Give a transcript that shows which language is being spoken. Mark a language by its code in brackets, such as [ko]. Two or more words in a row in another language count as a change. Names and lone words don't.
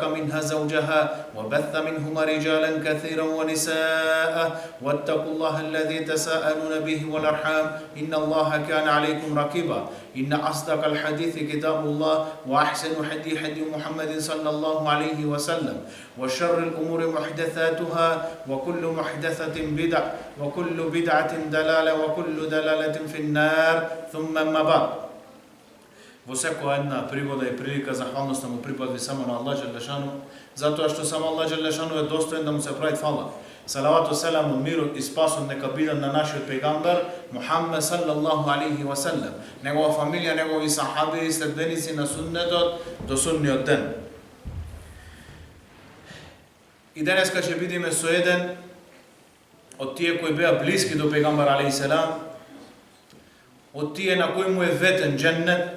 [ar] منها زوجها وبث منهما رجالا كثيرا ونساء واتقوا الله الذي تساءلون به والأرحام إن الله كان عليكم رقيبا إن أصدق الحديث كتاب الله وأحسن حديث محمد صلى الله عليه وسلم وشر الأمور محدثاتها وكل محدثة بدعة وكل بدعة دلالة وكل دلالة في النار ثم ما بعد. [mk] Во секоја една пригода и прилика захвалноста му припадви само на [ar] الله جل شأنه, [mk] затоа што само [ar] الله جل شأنه [mk] е достоен да му се прави фала. [ar] صلوات سلام, [mk] мирот и спасот нека бидат на нашиот пегамбар Мухаммед [ar] صلى الله عليه وسلم, [mk] негова фамилија, негови сахаби и следбеници на суннетот до судниот ден. И денеска ќе бидеме со еден од тие кои беа блиски до пегамбар [ar] عليه السلام, [mk] од тие на кој му е ветен дженнет.